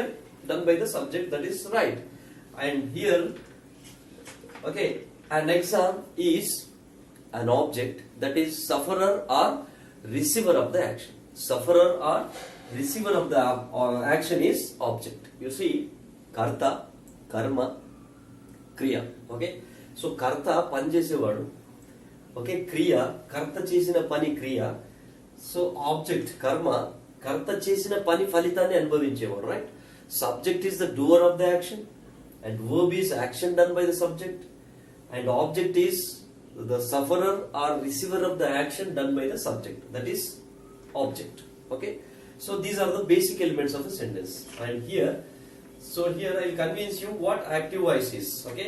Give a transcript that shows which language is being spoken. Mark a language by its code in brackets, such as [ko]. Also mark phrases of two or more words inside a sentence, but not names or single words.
[en] Done by the subject, that is right. And here, okay, an exam is an object, that is sufferer or receiver of the action. Sufferer or receiver of the action is object. You see, [te] కర్త, కర్మ, క్రియ, okay. So కర్త పని చేసేవాడు, okay, క్రియ, కర్త చేసిన పని క్రియ. So object, కర్మ, కర్త చేసిన పని ఫలితాన్ని అనుభవించేవాడు, [en] right. Subject is the doer of the action, and verb is action done by the subject, and object is the sufferer or receiver of the action done by the subject, that is object, okay. So these are the basic elements of a sentence. And here, so here I'll convince you what active voice is, okay.